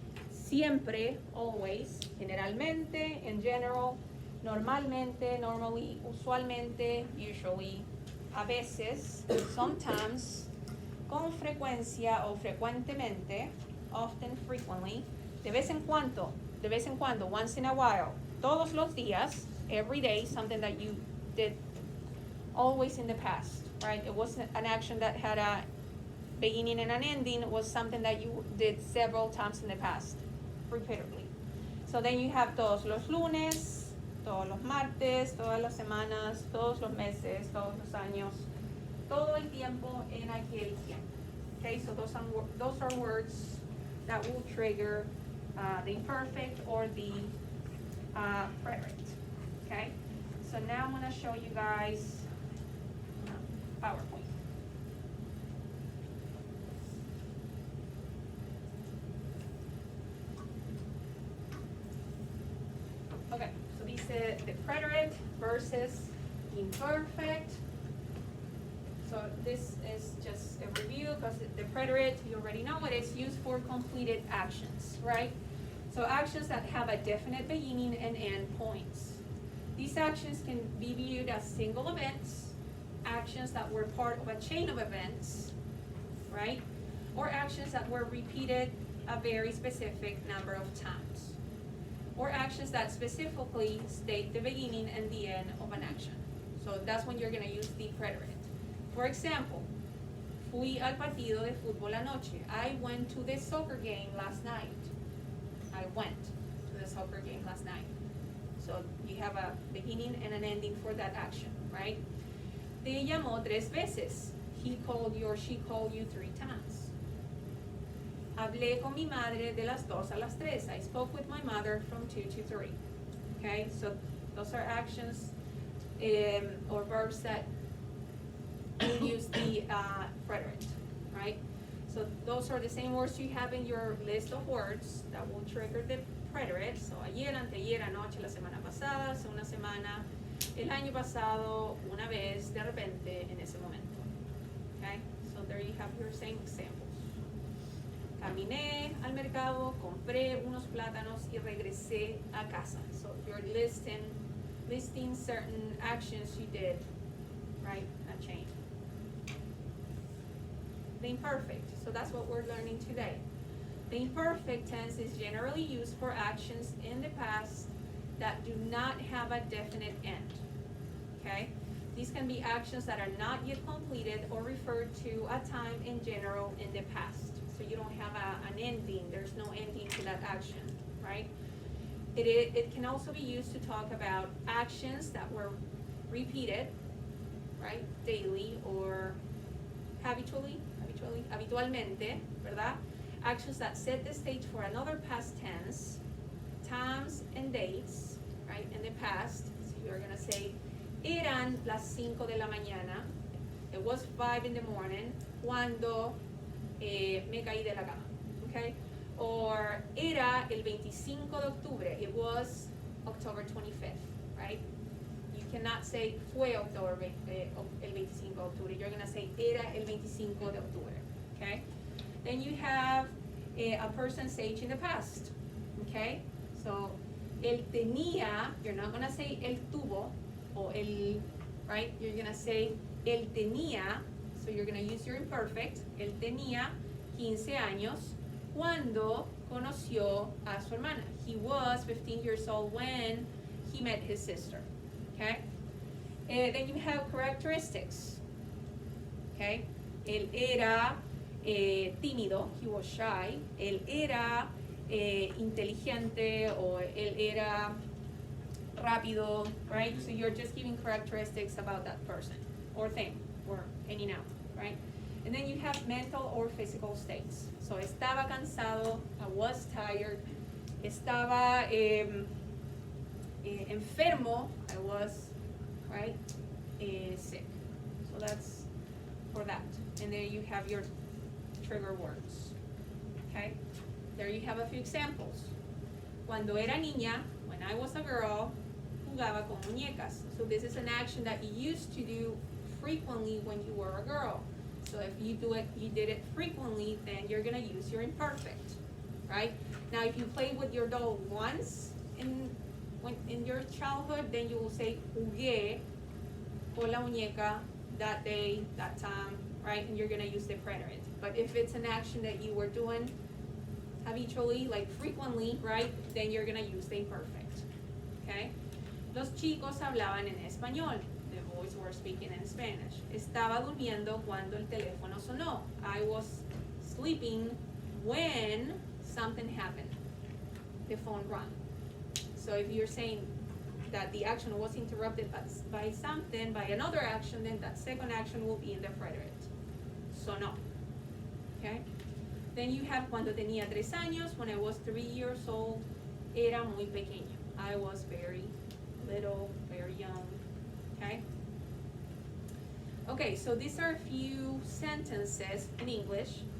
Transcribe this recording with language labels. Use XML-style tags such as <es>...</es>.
<es>Siempre,</es> <en>always,</en> <es>generalmente,</es> <en>in general,</en> <es>normalmente,</es> <en>normally,</en> <es>usualmente,</es> <en>usually,</en> <es>a veces,</es> <en>sometimes,</en> <es>con frecuencia o frecuentemente,</es> <en>often, frequently,</en> <es>de vez en cuando,</es> <en>once in a while,</en> <es>todos los días,</es> <en>every day, something that you did always in the past, right? It wasn't an action that had a beginning and an ending. It was something that you did several times in the past, repeatedly. So then you have</en> <es>todos los lunes, todos los martes, todas las semanas, todos los meses, todos los años, todo el tiempo en aquel tiempo.</es> <en>Okay, so those are words that will trigger the imperfect or the preterite. Okay, so now I'm going to show you guys PowerPoint. Okay, so these are the preterite versus imperfect. So this is just a review because the preterite, you already know it is used for completed actions, right? So actions that have a definite beginning and end points. These actions can be viewed as single events, actions that were part of a chain of events, right? Or actions that were repeated a very specific number of times. Or actions that specifically state the beginning and the end of an action. So that's when you're gonna use the preterite. For example,</en> <es>fui al partido de fútbol anoche.</es> <en>I went to the soccer game last night. I went to the soccer game last night. So you have a beginning and an ending for that action, right?</en> <es>Te llamó 3 veces.</es> <en>He called you or she called you 3 times.</en> <es>Hablé con mi madre de las 2 a las 3.</es> <en>I spoke with my mother from 2 to 3. Okay, so those are actions or verbs that will use the preterite, right? So those are the same words you have in your list of words that will trigger the preterite.</en> <es>So ayer, anteayer, anoche, la semana pasada, hace una semana, el año pasado, una vez, de repente, en ese momento.</es> <en>Okay, so there you have your same examples.</en> <es>Caminé al mercado, compré unos plátanos y regresé a casa.</es> <en>So you're listing certain actions you did, right? That change. The imperfect. So that's what we're learning today. The imperfect tense is generally used for actions in the past that do not have a definite end. Okay? These can be actions that are not yet completed or refer to a time in general in the past. So you don't have an ending. There's no ending to that action, right? It can also be used to talk about actions that were repeated, right? Daily or</en> <es>habitualmente, ¿verdad?</es> <en>Actions that set the stage for another past tense, times and dates, right? In the past, so you're gonna say,</en> <es>eran las 5 de la mañana.</es> <en>It was 5 in the morning</en> <es>cuando me caí de la cama,</es> <en>okay? Or</en> <es>era el 25 de octubre.</es> <en>It was October 25th, right? You cannot say</en> <es>fue October el 25 de octubre.</es> <en>You're gonna say</en> <es>era el 25 de octubre,</es> <en>okay? Then you have a person's age in the past, okay? So</en> <es>él tenía.</es> <en>You're not gonna say</en> <es>él tuvo</es> <en>or él, right? You're gonna say</en> <es>él tenía.</es> <en>So you're gonna use your imperfect.</en> <es>Él tenía 15 años cuando conoció a su hermana.</es> <en>He was 15 years old when he met his sister. Okay? Then you have characteristics. Okay?</en> <es>Él era tímido.</es> <en>He was shy.</en> <es>Él era inteligente or él era rápido,</es> <en>right? So you're just giving characteristics about that person or thing or any noun, right? And then you have mental or physical states. So</en> <es>estaba cansado,</es> <en>I was tired.</en> <es>Estaba enfermo,</es> <en>I was, right, sick. So that's for that. And then you have your trigger words. Okay? There you have a few examples.</en> <es>Cuando era niña,</es> <en>when I was a girl,</en> <es>jugaba con muñecas.</es> <en>So this is an action that you used to do frequently when you were a girl. So if you did it frequently, then you're gonna use your imperfect, right? Now if you played with your doll once in your childhood, then you will say</en> <es>jugué con la muñeca</es> <en>that day, that time, right? And you're gonna use the preterite. But if it's an action that you were doing habitually, like frequently, right? Then you're gonna use the imperfect, okay?</en> <es>Los chicos hablaban en español.</es> <en>The boys were speaking in Spanish.</en> <es>Estaba durmiendo cuando el teléfono sonó.</es> <en>I was sleeping when something happened. The phone rang. So if you're saying that the action was interrupted by something, by another action, then that second action will be in the preterite. Sonó. Okay? Then you have</en> <es>cuando tenía 3 años,</es> <en>when I was 3 years old,</en> <es>era muy pequeño.</es> <en>I was very little, very young. Okay? Okay, so these are a few sentences in English.</en>